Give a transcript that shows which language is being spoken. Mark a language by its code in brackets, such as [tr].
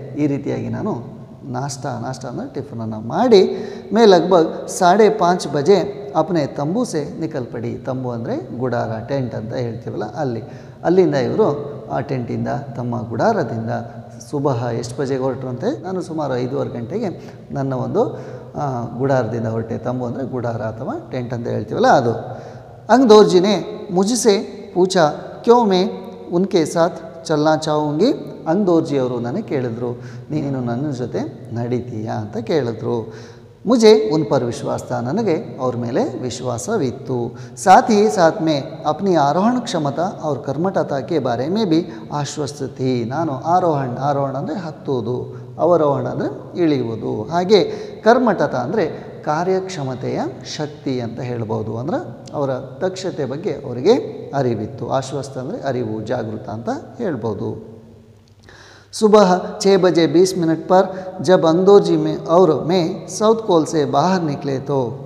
[kn] ಈ ರೀತಿಯಾಗಿ ನಾನು ನಾಷ್ಟ ಅಂದರೆ ಟಿಫನನ್ನು ಮಾಡಿ [hi] ಮೇ ಲಗ್ಭಗ್ 5:30 ಬಜೆ ಅಪ್ನೆ ತಂಬು ಸೆ ನಿಕಲ್ ಪಡಿ. [kn] ತಂಬು ಅಂದರೆ ಗುಡಾರ, ಟೆಂಟ್ ಅಂತ ಹೇಳ್ತೀವಲ್ಲ, ಅಲ್ಲಿಂದ ಇವರು ಆ ಟೆಂಟಿಂದ, ತಮ್ಮ ಗುಡಾರದಿಂದ ಸುಬಹ ಎಷ್ಟು ಬಜೆಗೆ ಹೊರಟ್ರಂತೆ? ನಾನು ಸುಮಾರು 5:15 ಗಂಟೆಗೆ ನನ್ನ ಒಂದು ಗುಡಾರದಿಂದ ಹೊರಟೆ. ತಂಬು ಅಂದರೆ ಗುಡಾರ ಅಥವಾ ಟೆಂಟ್ ಅಂತ ಹೇಳ್ತೀವಲ್ಲ ಅದು. [hi] अंगदोर्जी ने मुझसे पूछा क्यों मैं उनके साथ चलना चाहूँगी. [kn] अंगदोर्जी ಅವರು ನನಗೆ ಕೇಳಿದ್ರು, ನೀನು ನನ್ನ ಜೊತೆ ನಡೀತೀಯಾ ಅಂತ ಕೇಳಿದ್ರು. [hi] मुझे उन पर विश्वास था. [kn] ನನಗೆ ಅವ್ರ ಮೇಲೆ ವಿಶ್ವಾಸವಿತ್ತು. [hi] साथ ही साथ में अपनी आरोहण क्षमता और कर्मठता के बारे में भी आश्वस्त थी. [kn] ನಾನು ಆರೋಹಣ ಅಂದರೆ ಹತ್ತುವುದು, ಅವರೋಹಣ ಅಂದರೆ ಇಳಿಯುವುದು, ಹಾಗೆ ಕರ್ಮಠತ ಅಂದರೆ ಕಾರ್ಯಕ್ಷಮತೆಯ ಶಕ್ತಿ ಅಂತ ಹೇಳ್ಬೋದು. ಅಂದರೆ ಅವರ ದಕ್ಷತೆ ಬಗ್ಗೆ ಅವರಿಗೆ ಅರಿವಿತ್ತು. ಆಶ್ವಸ್ತ ಅಂದರೆ ಅರಿವು, ಜಾಗೃತ ಅಂತ ಹೇಳ್ಬೋದು. [hi] सुबह 6 बजे 20 मिनट पर जब अंगदोर्जी में और मैं साउथ कोल से बाहर निकले तो.